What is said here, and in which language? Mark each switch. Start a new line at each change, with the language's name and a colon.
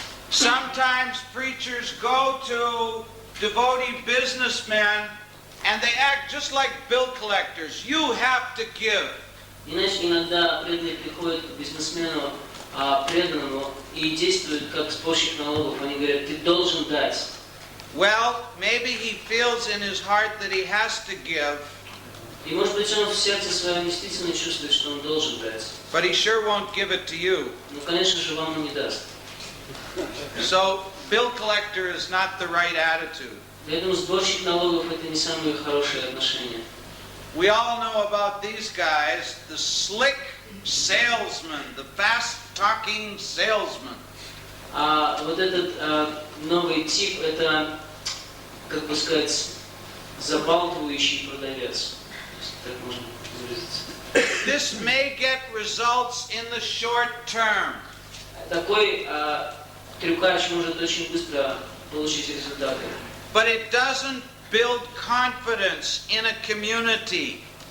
English: Sometimes preachers go to devotee businessmen and they act just like bill collectors. You have to give.
Russian: Иначе иногда преданные приходят к бизнесмену преданному и действуют как сборщик налогов. Они говорят: ты должен дать.
English: Well, maybe he feels in his heart that he has to give.
Russian: И может быть он в сердце своем действительно чувствует, что он должен дать.
English: But he sure won't give it to you.
Russian: Но, конечно же, вам он не даст.
English: So, bill collector is not the right attitude.
Russian: Поэтому сборщик налогов — это не самые хорошие отношения.
English: We all know about these guys, the slick salesman, the fast-talking salesman.
Russian: Вот этот новый тип — это, как бы сказать, забалтывающий продавец. Так можно выразиться.
English: This may get results in the short term.
Russian: Такой трюкач может очень быстро получить результаты.
English: But it doesn't build confidence in a community.